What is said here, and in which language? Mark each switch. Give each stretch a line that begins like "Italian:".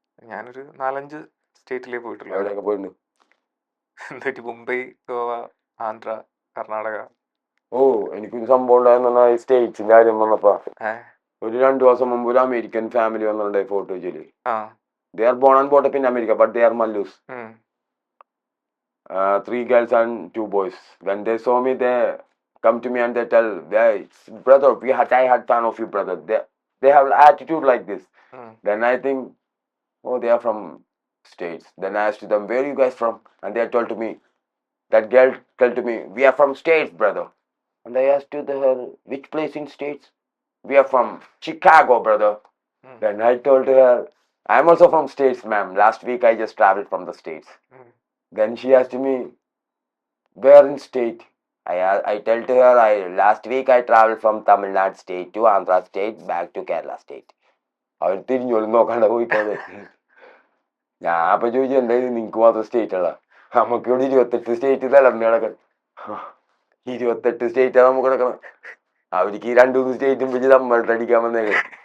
Malayalam: ഞാനൊരു 4-5 സ്റ്റേറ്റിലേ പോയിട്ടുള്ളൂ. എവിടെയൊക്കെ പോയിട്ടുണ്ട്? മുംബൈ, ഗോവ, ആന്ധ്ര, കർണാടക. എനിക്കൊരു സംഭവം ഉണ്ടായിരുന്ന ഈ സ്റ്റേറ്റ്സിന്റെ കാര്യം വന്നപ്പോ, ഒരു 2 ദിവസം മുമ്പ് ഒരു അമേരിക്കൻ ഫാമിലി വന്നിട്ടുണ്ടായി ഫോർട്ട് കൊച്ചിയില്.
English: They are born and brought up in America, but they are Mallus. 3 girls and 2 boys. When they saw me, they come to me and they tell, brother, I had fan of you, brother. They have attitude like this. Then I think, they are from states. Then I asked them, where are you guys from? And they told to me, that girl told to me, we are from states, brother. And I asked her, which place in states? We are from Chicago, brother. Then I told her, I am also from states, ma'am. Last week I just traveled from the states. Then she asked me, where in state? I tell to her, last week I traveled from Tamil Nadu state to Andhra state back to Kerala state.
Malayalam: അവർ തിരിഞ്ഞോളും നോക്കാണ്ട പോയിക്കോളെ. ഞാൻ അപ്പൊ ചോദിച്ചു, എന്തായാലും നിങ്ങക്ക് മാത്രം state ഉള്ള, നമുക്ക് ഇവിടെ 28 state തലർന്ന് കിടക്കണം. 28 സ്റ്റേറ്റാ നമുക്ക് കിടക്കണം. അവർക്ക് ഈ 2-3 സ്റ്റേറ്റും വെച്ച് നമ്മളിട്ടടിക്കാൻ വന്നേക്കെ.